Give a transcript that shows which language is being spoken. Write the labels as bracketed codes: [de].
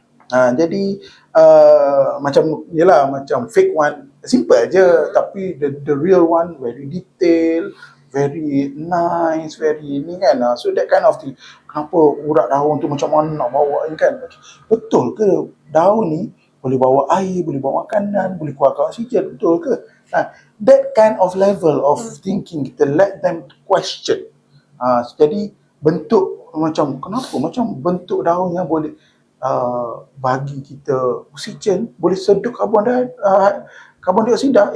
[ms] Jadi macam yelah, macam [en] fake one simple [ms] je, tapi [en] the real one very detail, very nice, very [ms] ni kan. [en] So that kind of thing. [ms] Kenapa urat daun tu macam mana nak bawa ni kan? Betul ke daun ni boleh bawa air, boleh bawa makanan, boleh keluarkan oksigen, betul ke? [en] That kind of level of thinking, [ms] kita [en] let them question. [ms] Jadi bentuk macam, kenapa macam bentuk daun yang boleh bagi kita oksigen, boleh sedut karbon dioksida.